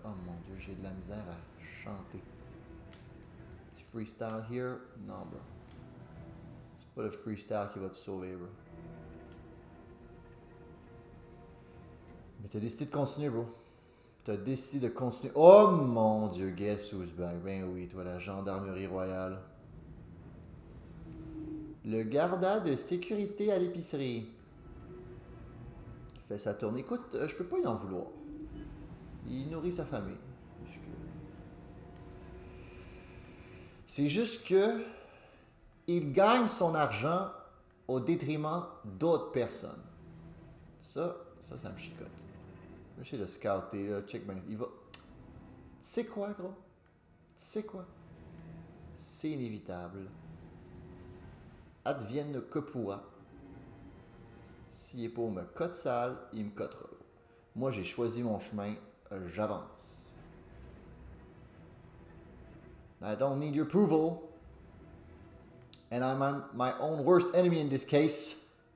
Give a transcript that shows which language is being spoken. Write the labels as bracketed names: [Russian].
[French] Oh mon Dieu, j'ai de la misère à chanter. Petit freestyle here? Non, bro. C'est pas le freestyle qui va te sauver, bro. Mais t'as décidé de continuer, bro. T'as décidé de continuer. Oh mon Dieu, [English] guess who's back? [French] Ben oui, toi, la gendarmerie royale. Le garda de sécurité à l'épicerie. Il fait sa tournée. Écoute, je peux pas y en vouloir. Il nourrit sa famille. C'est juste que il gagne son argent au détriment d'autres personnes. Ça me chicote. J'essaie de scouter, là, check ben, il va... Tu sais quoi, gros? Tu sais quoi? C'est inévitable. Advienne que pourra. S'il est pour me cote sale, il me cotera. Moi, j'ai choisi mon chemin, j'avance. [English] I don't need your approval. And I'm my own worst enemy in this case.